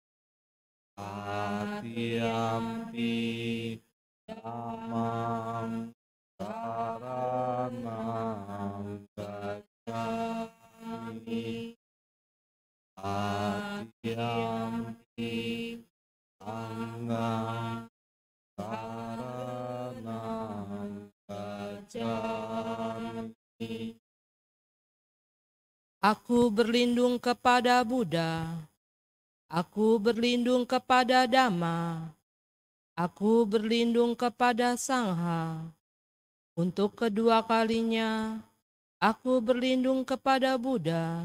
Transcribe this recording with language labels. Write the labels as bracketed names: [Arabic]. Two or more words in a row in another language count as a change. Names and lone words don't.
[Pali] tatiyampi dhammam saranang gacchami, tatiyampi sanghang saranang gacchami. [Indonesian] Aku berlindung kepada Buddha, aku berlindung kepada Dhamma, aku berlindung kepada Sangha. Untuk kedua kalinya, aku berlindung kepada Buddha.